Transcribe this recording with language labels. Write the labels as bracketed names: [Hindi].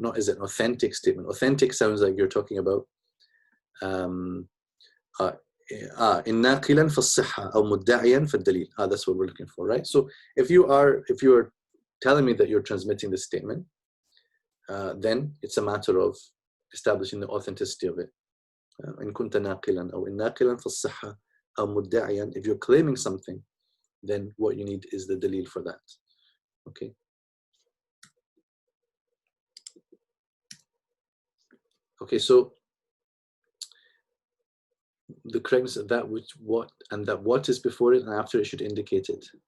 [English] Not is it an authentic statement? Authentic sounds like you're talking about [Arabic] إن ناقلا فالصحة أو مدعيا فالدليل. [English] That's what we're looking for, right? So if you're telling me that you're transmitting this statement, then it's a matter of establishing the authenticity of it. [Arabic] إن كنت ناقلا أو إن ناقلا فالصحة أو مدعيا. [English] If you're claiming something, then what you need is the dalil for that. Okay. Okay, so the correctness of that what is before it and after it should indicate it.